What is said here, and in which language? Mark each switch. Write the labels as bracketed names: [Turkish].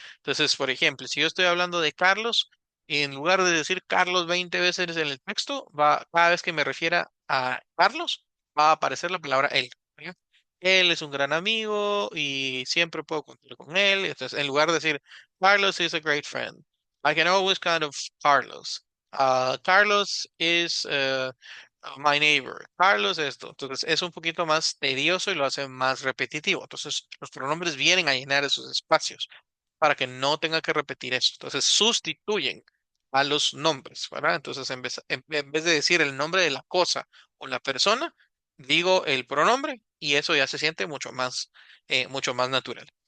[Spanish] Entonces, por ejemplo, si yo estoy hablando de Carlos, en lugar de decir Carlos 20 veces en el texto, cada vez que me refiera a Carlos, va a aparecer la palabra él, ¿verdad? Él es un gran amigo y siempre puedo contar con él. Entonces, en lugar de decir [English] Carlos is a great friend. I can always count of Carlos. Carlos is my neighbor. Carlos esto. [Spanish] Entonces es un poquito más tedioso y lo hace más repetitivo. Entonces los pronombres vienen a llenar esos espacios para que no tenga que repetir eso. Entonces sustituyen a los nombres, ¿verdad? Entonces en vez de decir el nombre de la cosa o la persona, digo el pronombre y eso ya se siente mucho más natural.